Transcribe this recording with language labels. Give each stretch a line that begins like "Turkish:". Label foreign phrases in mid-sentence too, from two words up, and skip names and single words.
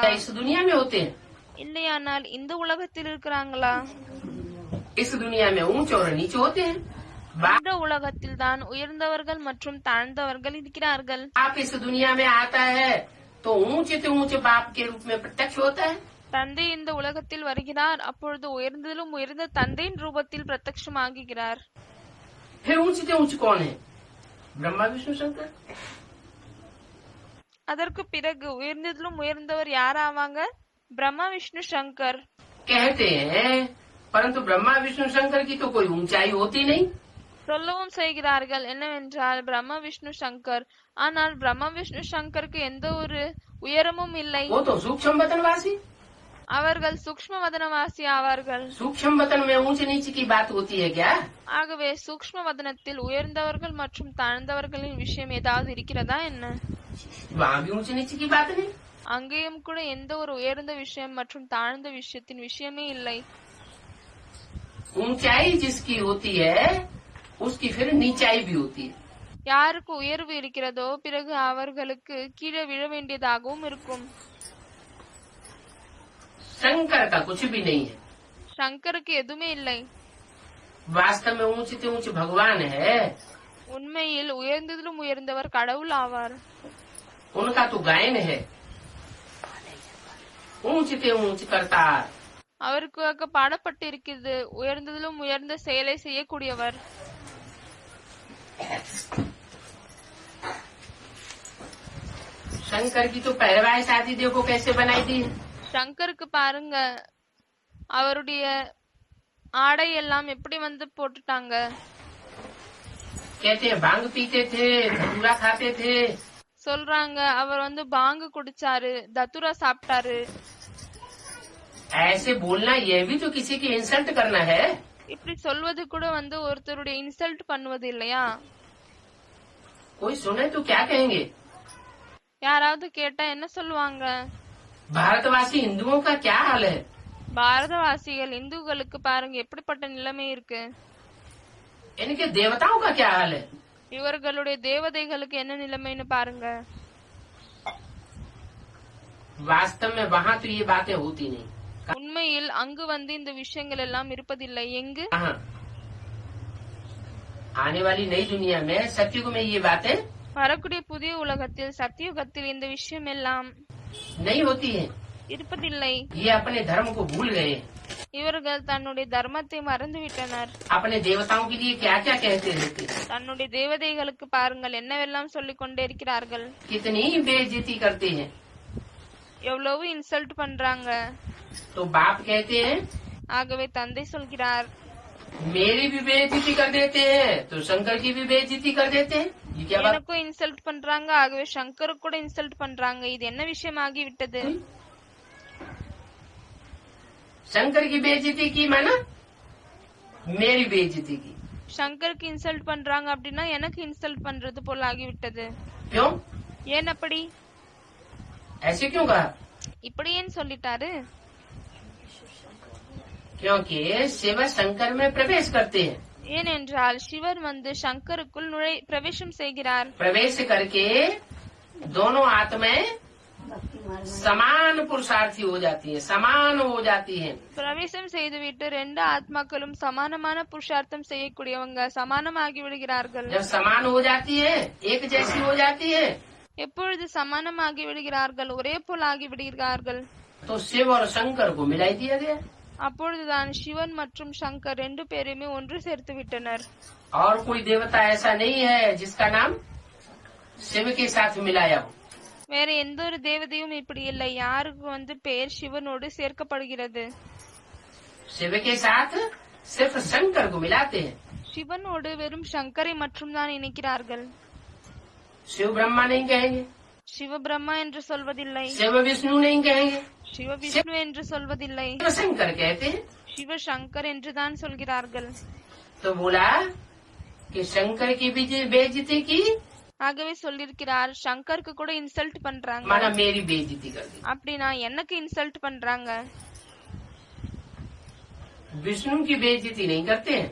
Hindi: या इस दुनिया में होते हैं?
Tamil: இல்லையானால் இந்த உலகத்தில் இருக்கிறாங்களா?
Hindi: इस दुनिया में ऊंच और नीच होते हैं।
Tamil: இந்த உலகத்தில் தான் உயர்ந்தவர்கள் மற்றும் தாழ்ந்தவர்கள் இருக்கிறார்கள்.
Hindi: बाप इस दुनिया में आता है तो ऊंच से ऊंच बाप के रूप में प्रत्यक्ष होता है।
Tamil: தந்தை இந்த உலகத்தில் வருகிறார், அப்பொழுது உயர்ந்ததிலும் உயர்ந்த தந்தையின் ரூபத்தில் பிரத்யட்சமாகுகிறார்.
Hindi: फिर ऊंच से ऊंच कौन है? ब्रह्मा विष्णु शंकर।
Tamil: அதற்கு பிறகு உயர்ந்ததிலும் உயர்ந்தவர் யார் ஆவாங்க? பிரம்மா விஷ்ணு சங்கர்.
Hindi: कहते हैं परंतु ब्रह्मा विष्णु शंकर की तो कोई ऊंचाई होती नहीं।
Tamil: சொல்லவும் செய்கிறார்கள் என்னவென்றால் பிரம்மா விஷ்ணு சங்கர், ஆனால் பிரம்மா விஷ்ணு சங்கருக்கு எந்த ஒரு உயரமும் இல்லை.
Hindi: वो तो सूक्ष्म वतनवासी।
Tamil: அவர்கள் சூக்ஷ்ம வதனவாசி ஆவார்கள்.
Hindi: सूक्ष्म वतन में ऊंच नीच की बात होती है क्या?
Tamil: ஆகவே சூக்ஷ்ம வதனத்தில் உயர்ந்தவர்கள் மற்றும் தாழ்ந்தவர்களின் விஷயம் ஏதாவது இருக்கிறதா என்ன?
Hindi: वहाँ भी ऊंच नीच की बात नहीं।
Tamil: அங்கேயும் கூட எந்த ஒரு உயர்ந்த விஷயம் மற்றும் தாழ்ந்த விஷயத்தின் விஷயமே இல்லை.
Hindi: ऊंचाई जिसकी होती है उसकी फिर नीचाई भी होती है।
Tamil: யாருக்கு உயர்வு இருக்கிறதோ பிறகு அவர்களுக்கு கீழே விழ வேண்டியதாகவும் இருக்கும்.
Hindi: शंकर का कुछ भी नहीं है।
Tamil: சங்கருக்கு எதுவுமே இல்லை.
Hindi: वास्तव में ऊंच से ऊंच भगवान है।
Tamil: உண்மையில் உயர்ந்ததிலும் உயர்ந்தவர் கடவுள் ஆவார்.
Hindi: उनका तो गायन है ऊंच से ऊंच करतार।
Tamil: அவருக்கு பாடப்பட்டு இருக்கிறது, உயர்ந்ததிலும் உயர்ந்த செயலை செய்யக்கூடியவர்.
Hindi: शंकर की तो पहलवाई शादी देखो कैसे बनाई थी।
Tamil: சங்கருக்கு பாருங்க, அவருடைய ஆடை எல்லாம் எப்படி வந்து போட்டுட்டாங்க.
Hindi: कहते हैं भांग पीते थे, धतूरा खाते थे।
Tamil: சொல்றாங்க அவர் வந்து பாங்கு குடிச்சாரு, தத்துரா சாப்பிட்டாரு.
Hindi: ऐसे बोलना यह भी तो किसी की इंसल्ट करना है।
Tamil: இப்படி சொல்வது கூட வந்து ஒருத்தருடைய இன்சல்ட் பண்ணுவது இல்லையா?
Hindi: कोई सुने तो क्या कहेंगे?
Tamil: யாராவது கேட்டா என்ன சொல்லுவாங்க?
Hindi: भारतवासी हिंदुओं का क्या हाल है?
Tamil: பாரதவாசிகள் இந்துக்களுக்கு பாருங்க எப்படிப்பட்ட நிலைமை இருக்கு.
Hindi: इनके देवताओं का क्या हाल है?
Tamil: இவர்களுடைய தேவதைகளுக்கு என்ன நிலைமைன்னு பாருங்க.
Hindi: वास्तव में वहाँ तो ये बातें होती नहीं।
Tamil: உண்மையில் அங்கு வந்து இந்த விஷயங்கள் எல்லாம் இருப்பதில்லை. எங்கு?
Hindi: हाँ। आने वाली नई दुनिया में सतयुग में ये बातें
Tamil: வரக்கூடிய புதிய உலகத்தில் சத்தியுகத்தில் இந்த விஷயம் எல்லாம்
Hindi: नहीं होती है।
Tamil: இருப்பதில்லை.
Hindi: ये अपने धर्म को भूल गए।
Tamil: இவர்கள் தன்னுடைய தர்மத்தை மறந்துவிட்டனர்.
Hindi: अपने देवताओं के लिए क्या क्या कहते रहते,
Tamil: தன்னுடைய தேவதைகளுக்கு பாருங்கள் என்னவெல்லாம் சொல்லிக் கொண்டே இருக்கிறார்கள்.
Hindi: कितनी बेइज्जती करते हैं।
Tamil: எவ்வளவு இன்சல்ட் பண்றாங்க.
Hindi: तो बाप कहते हैं
Tamil: ஆகவே தந்தை சொல்கிறார்,
Hindi: मेरी भी बेइज्जती कर देते हैं तो शंकर की भी बेइज्जती कर देते हैं। ये क्या बात?
Tamil: எனக்கும் இன்சல்ட் பண்றாங்க, ஆகவே சங்கருக்கு கூட இன்சல்ட் பண்றாங்க. இது என்ன விஷயம் ஆகிவிட்டது?
Hindi: शंकर की बेइज्जती की माना मेरी बेइज्जती की।
Tamil: சங்கருக்கு இன்சல்ட் பண்றாங்க அப்படின்னா எனக்கு இன்சல்ட் பண்றது போல ஆகிவிட்டது.
Hindi: क्यों?
Tamil: ஏன் அப்படி?
Hindi: ऐसे क्यों कहा?
Tamil: இப்படி ஏன் சொல்லிட்டாரு?
Hindi: क्योंकि शिव शंकर में प्रवेश करते हैं।
Tamil: ஏனென்றால் சிவர் வந்து சங்கருக்குள் பிரவேசம் செய்கிறார்.
Hindi: प्रवेश करके दोनों आत्माएं समान पुरुषार्थी हो जाती हैं, समान हो जाती हैं।
Tamil: பிரவேசம் செய்துவிட்டு ரெண்டு ஆத்மாக்களும் சமானமான புருஷார்த்தம் செய்யக்கூடியவங்க சமானமாகி விடுகிறார்கள்.
Hindi: जब समान हो जाती है, एक जैसी हो जाती है,
Tamil: எப்பொழுது சமானமாகி விடுகிறார்கள், ஒரே போல் ஆகி விடுகிறார்கள்,
Hindi: तो शिव और शंकर को मिलाई दिया गया।
Tamil: அப்பொழுதுதான் சிவன் மற்றும் சங்கர் ரெண்டு பேரையுமே ஒன்று சேர்த்து விட்டனர்.
Hindi: और कोई देवता ऐसा नहीं है जिसका नाम शिव के साथ मिलाया हो।
Tamil: வேற எந்த ஒரு தேவதையும் இப்படி இல்லை யாருக்கு வந்து பெயர் சிவனோடு சேர்க்கப்படுகிறது.
Hindi: शिव के साथ सिर्फ शंकर को मिलाते हैं।
Tamil: சிவனோடு வெறும் சங்கரை மட்டும் தான் இணைக்கிறார்கள்.
Hindi: शिव ब्रह्मा नहीं कहेंगे,
Tamil: சிவ பிரம்மா என்று சொல்வதில்லை,
Hindi: शिव विष्णु नहीं कहेंगे,
Tamil: சிவ விஷ்ணு என்று சொல்வதில்லை,
Hindi: शिव शंकर कहते हैं।
Tamil: சிவ சங்கர் என்றுதான் சொல்கிறார்கள்.
Hindi: तो बोला कि शंकर की भी बेइज्जती की,
Tamil: ஆகவே சொல்லிருக்கிறார் சங்கருக்கு கூட இன்சல்ட் பண்றாங்க.
Hindi: माना मेरी बेइज्जती कर दी।
Tamil: அப்படின்னா எனக்கு இன்சல்ட் பண்றாங்க.
Hindi: विष्णु की बेइज्जती नहीं करते हैं